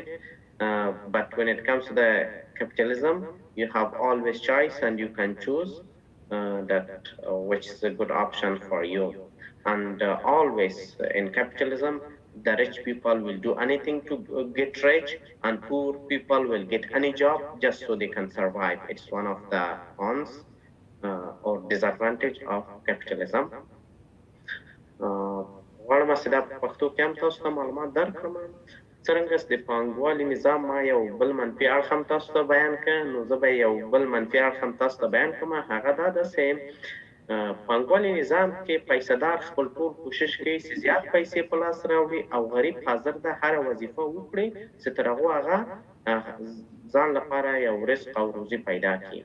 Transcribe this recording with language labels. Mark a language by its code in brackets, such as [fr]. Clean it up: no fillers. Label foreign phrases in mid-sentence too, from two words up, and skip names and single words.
[en] But when it comes to the capitalism, you have always choice and you can choose that which is a good option for you. And always in capitalism, the rich people will do anything to get rich, and poor people will get any job just so they can survive. It's one of the cons or disadvantage of capitalism. [ps] غواړم چې دا په پښتو کې هم تاسو ته معلومات درکړم. څرنګه چې د پانګوالي نظام ما یو بل منفي اړخ هم تاسو ته بیان کړ، نو زه به یو بل منفي اړخ هم تاسو ته بیان کړم. هغه دا ده چې پانګوالي نظام کې پیسه‌دار خپل ټول کوشش کوي چې زیات پیسې په لاس راوړي، او غریب حاضر ده هره وظیفه وکړي چې تر هغو هغه ځان لپاره یو رزق او روزي پیدا کړي.